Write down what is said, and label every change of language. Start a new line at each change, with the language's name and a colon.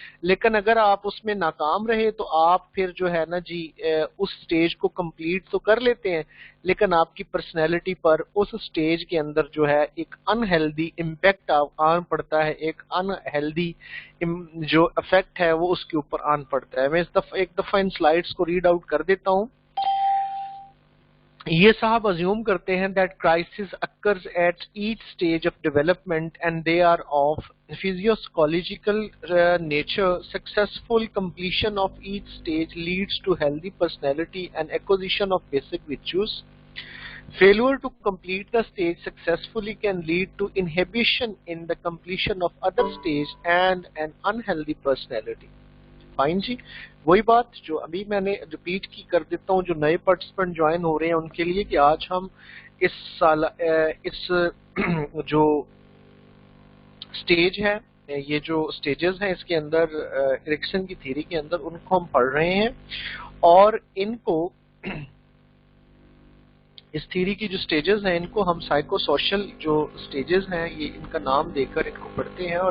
Hindi: लेकिन अगर आप उसमें नाकाम रहे तो आप फिर जो है ना जी उस स्टेज को कंप्लीट तो कर लेते हैं लेकिन आपकी पर्सनैलिटी पर उस स्टेज के अंदर जो है एक अनहेल्दी इम्पैक्ट आन पड़ता है, एक अनहेल्दी जो इफेक्ट है वो उसके ऊपर आन पड़ता है। मैं एक दफा इन स्लाइड्स को रीड आउट कर देता हूँ। ये साहब अज्यूम करते हैं
English: That crisis occurs at each stage of development and they are of physiological nature. Successful completion of each stage leads to healthy personality and acquisition of basic virtues. Failure to complete the stage successfully can lead to inhibition in the completion of other stage and an unhealthy personality.
Hindi: Fine जी, वही बात जो अभी मैंने repeat की कर देता हूँ जो नए पार्टिसिपेंट ज्वाइन हो रहे हैं उनके लिए कि आज हम इस साल इस जो स्टेज है, ये जो स्टेजेस हैं इसके अंदर एरिक्सन की थ्योरी के अंदर उनको हम पढ़ रहे हैं और इनको इस थ्योरी की जो स्टेजेस हैं इनको हम साइको सोशल जो स्टेजेस हैं ये इनका नाम देकर इनको पढ़ते हैं।